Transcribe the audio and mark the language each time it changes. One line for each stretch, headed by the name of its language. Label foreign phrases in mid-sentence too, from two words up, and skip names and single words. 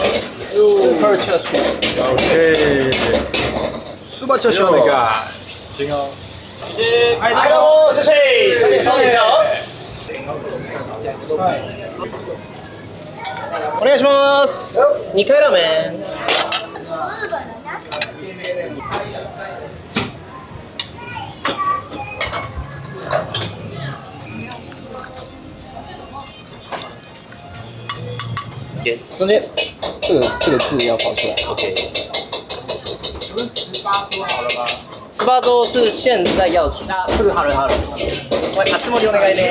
Japanese: スーパーチャーシュ。 OK。スーパーチャーシュお願い。違う。はい、どうも、谢謝。そうでしょ。お願いします。2回ラーメン。
Chinese: 中间这个字要跑出来 ，OK。18周是现在要出，啊，这个好了好了。喂，
Japanese: あつ森お願いね。